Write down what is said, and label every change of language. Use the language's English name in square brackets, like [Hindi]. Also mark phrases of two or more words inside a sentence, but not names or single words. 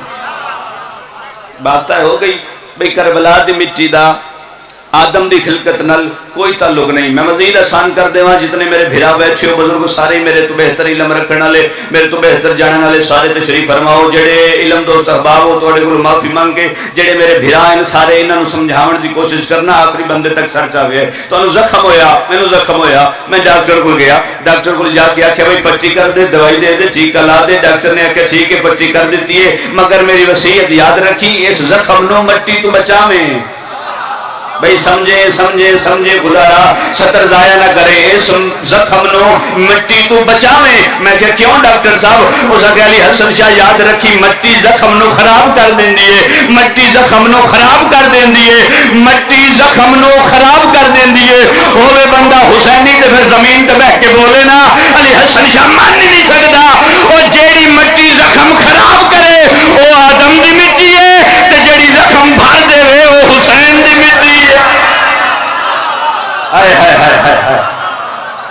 [Punjabi] بات ہو گئی بھئی کربلا دی مٹی دا آدم دی خلقت نال کوئی تعلق نہیں۔ میں مزید آسان کر دے وہاں جتنے میرے بھیرا بیٹھے ہو بزرگ سارے میرے تو بہتر علم رکھنے والے، میرے تو بہتر جاننے والے سارے تشریف فرماؤ۔ جڑے علم دوست احباب ہو تھوڑے کو معافی مانگ کے جڑے میرے بھیرا ہیں سارے انہاں نوں سمجھاون دی کوشش کرنا، آخری بندے تک سر چاہے تو زخم ہویا، مینوں زخم ہویا، میں ڈاکٹر کو گیا، ڈاکٹر کو جا کے آخیا بھائی پٹی کر دے، دوائی دے دے، ٹیکا لا دے۔ ڈاکٹر نے آخیا ٹھیک ہے پٹی کر دیتی ہے مگر میری وصیت یاد رکھی اس زخم نو مٹی تو بچاویں۔ بھئی سمجھے سمجھے سمجھے گزارا ستر ضائع نہ کرے، اس زخم نو مٹی تو بچاویں۔ میں کہ کیوں ڈاکٹر صاحب؟ اس نے علی حسن شاہ یاد رکھی مٹی زخم نو خراب کر دین دیئے، مٹی زخم نو خراب کر دین دیئے، مٹی زخم نو خراب کر دین دیئے۔ ہوئے بندہ حسینی تے پھر زمین تے بہ کے بولے نا، علی حسن شاہ مان نہیں سکتا وہ جیڑی مٹی زخم خراب کرے وہ آدم دی مٹی ہے تے جیڑی زخم بھر دے وہ حسین دی مٹی ہے۔